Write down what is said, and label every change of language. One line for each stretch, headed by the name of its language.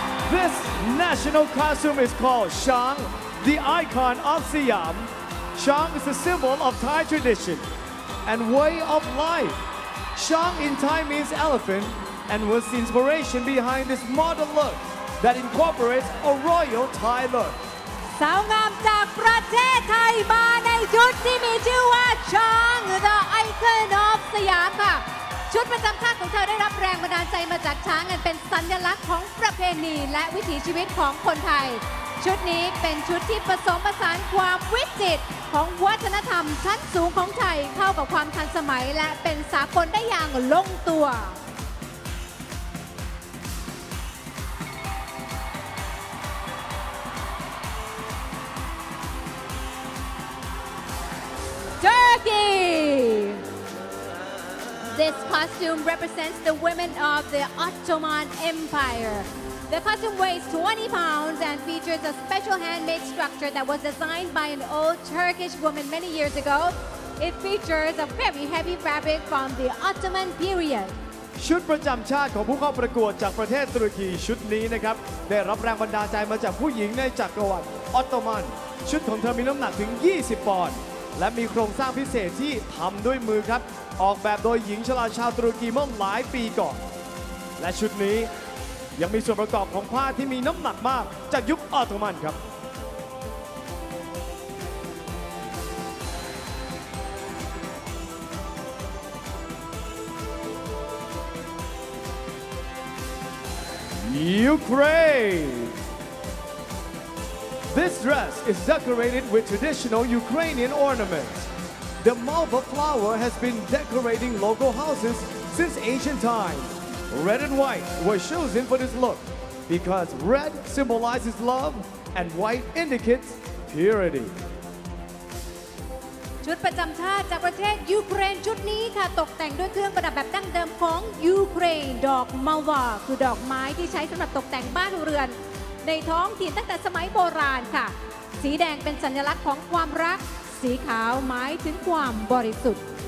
English: This national costume is called Shang, the icon of Siam. Shang is a symbol of Thai tradition and way of life. Shang in Thai means elephant and was the inspiration behind this modern look that incorporates a royal Thai look.
Thai: สาวงามจากประเทศไทยมาในชุดที่มีชื่อว่าช้าง The Icon of สยามค่ะชุดประจำชาติของเธอได้รับแรงบันดาลใจมาจากช้างอันเป็นสัญลักษณ์ของประเพณีและวิถีชีวิตของคนไทย ชุดนี้เป็นชุดที่ผสมผสานความวิจิตรของวัฒนธรรมชั้นสูงของไทยเข้ากับความทันสมัยและเป็นสากลได้อย่างลงตัว Turkey!
English: This costume represents the women of the Ottoman Empire. The costume weighs 20 pounds and features a special handmade structure that was designed by an old Turkish woman many years ago. It features a very heavy fabric from the Ottoman period.
Thai: ชุดประจำชาติของผู้เข้าประกวดจากประเทศตุรกีชุดนี้นะครับได้รับแรงบันดาลใจมาจากผู้หญิงในจักรวรรดิออตโตมัน ชุดของเธอมีน้ำหนักถึง 20 ปอนด์และมีโครงสร้างพิเศษที่ทำด้วยมือครับออกแบบโดยหญิงชราชาวตุรกีเมื่อหลายปีก่อนและชุดนี้ยังมีส่วนประกอบของผ้าที่มีน้ำหนักมากจากยุคออตโตมันครับ Ukraine.
English: This dress is decorated with traditional Ukrainian ornaments. The malva flower has been decorating local houses since ancient times. Red and white were chosen for this look because red symbolizes love and white indicates purity.
Thai: ชุดประจำชาติจากประเทศยูเครนชุดนี้ค่ะตกแต่งด้วยเครื่องประดับแบบดั้งเดิมของยูเครนดอกมัลวาคือดอกไม้ที่ใช้สำหรับตกแต่งบ้านเรือน ในท้องถิ่นตั้งแต่สมัยโบราณค่ะสีแดงเป็นสัญลักษณ์ของความรักสีขาวหมายถึงความบริสุทธิ์